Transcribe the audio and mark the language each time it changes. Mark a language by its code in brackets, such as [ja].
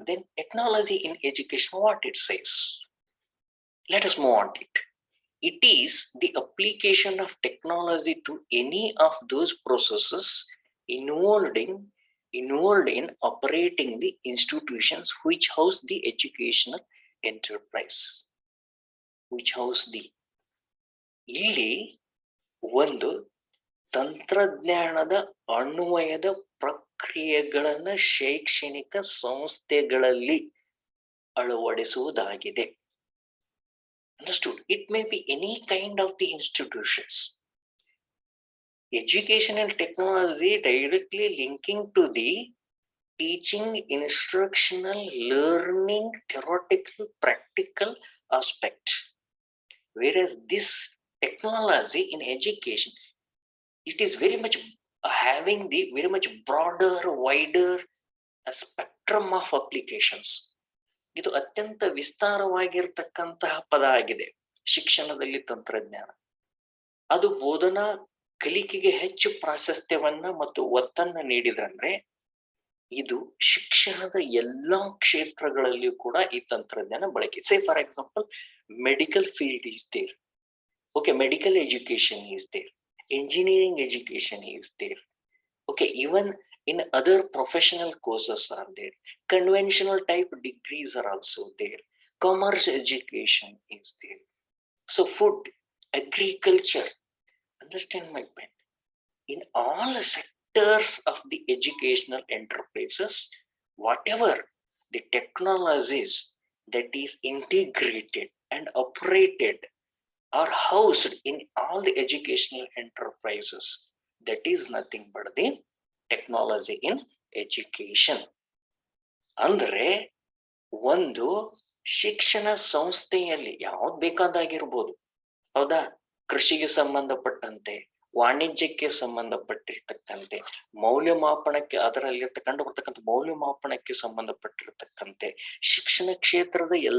[en] Then technology in education, what it says. Let us move on to it. It is the application of technology to any of those processes involved in operating the institutions which house the educational enterprise. Which house the, [kn] ಇಲ್ಲಿ ಒಂದು ತಂತ್ರಜ್ಞಾನದ ಅನ್ವಯದ ಪ್ರಕ್ರಿಯೆಗಳನ್ನ ಶೈಕ್ಷಣಿಕ ಸಂಸ್ಥೆಗಳಲ್ಲಿ ಅಳವಡಿಸುವುದಾಗಿದೆ. [en] Understood? It may be any kind of the institutions. Education and technology directly linking to the teaching, instructional, learning, theoretical, practical aspect. Whereas this technology in education, it is very much having the very much broader, wider spectrum of applications. [kn] ಇದು ಅತ್ಯಂತ ವಿಸ್ತಾರವಾಗಿರ್ತಕ್ಕಂತಹ ಪದ ಆಗಿದೆ ಶಿಕ್ಷಣದಲ್ಲಿ ತಂತ್ರಜ್ಞಾನ. ಅದು ಬೋಧನಾ ಕಲಿಕೆಗೆ ಹೆಚ್ಚು ಪ್ರಾಶಸ್ತ್ಯವನ್ನ ಮತ್ತು ಒತ್ತನ್ನ ನೀಡಿದ್ರಂದ್ರೆ ಇದು ಶಿಕ್ಷಣದ ಎಲ್ಲಾ ಕ್ಷೇತ್ರಗಳಲ್ಲಿಯೂ ಕೂಡ ಈ ತಂತ್ರಜ್ಞಾನ ಬಳಕೆ. [en] Say for example, medical field is there, okay, medical education is there, engineering education is there, okay, even in other professional courses are there, conventional type degrees are also there, commerce education is there, so food, agriculture, understand my point, in all sectors of the educational enterprises, whatever the technologies that is integrated and operated are housed in all the educational enterprises, that is nothing but the technology in education. [kn] ಅಂದ್ರೆ ಒಂದು ಶಿಕ್ಷಣ ಸಂಸ್ಥೆಯಲ್ಲಿ ಯಾವ್ದು ಬೇಕಾದಾಗಿರ್ಬೋದು, ಹೌದಾ, ಕೃಷಿಗೆ ಸಂಬಂಧಪಟ್ಟಂತೆ, ವಾಣಿಜ್ಯಕ್ಕೆ ಸಂಬಂಧಪಟ್ಟಿರ್ತಕ್ಕಂತೆ, ಮೌಲ್ಯಮಾಪನಕ್ಕೆ, ಅದರಲ್ಲಿ ಕಂಡು ಬರ್ತಕ್ಕಂಥ ಮೌಲ್ಯಮಾಪನಕ್ಕೆ ಸಂಬಂಧಪಟ್ಟಿರ್ತಕ್ಕಂತೆ, ಶಿಕ್ಷಣ ಕ್ಷೇತ್ರದ